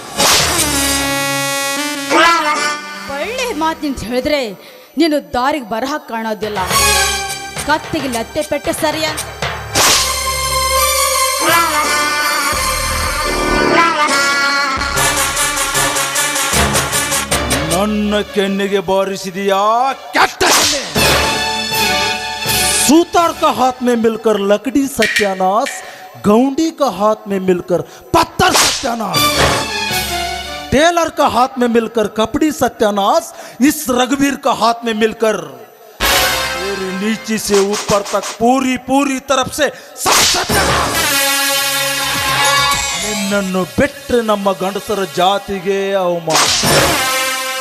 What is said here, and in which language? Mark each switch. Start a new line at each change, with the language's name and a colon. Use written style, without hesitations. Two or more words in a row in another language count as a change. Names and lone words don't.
Kannada: ಒಳ್ಳೆ ಮಾತಿನ ಹೇಳಿದ್ರೆ ನೀನು ದಾರಿಗೆ ಬರಹ ಕಾಣೋದಿಲ್ಲ. ಕತ್ತಿಗೆ ಲತ್ತೆ ಪೆಟ್ಟೆ ಸರಿಯ. ನನ್ನ ಕೆನ್ನಿಗೆ ಬಾರಿಸಿದೀಯಾ ಕೆಟ್ಟ?
Hindi: सूतार का हाथ में मिलकर लकड़ी सत्यानाश, गौंडी का हाथ में मिलकर पत्थर सत्यानाश, टेलर का हाथ में मिलकर कपड़ी सत्यानाश, इस रघुवीर का हाथ में मिलकर पूरी नीचे से ऊपर तक पूरी पूरी तरफ से सब सत्यानाश.
Kannada: ನಿನ್ನನ್ನು ಬಿಟ್ಟರೆ ನಮ್ಮ ಗಂಡಸರ ಜಾತಿಗೆ ಅವಮಾನ.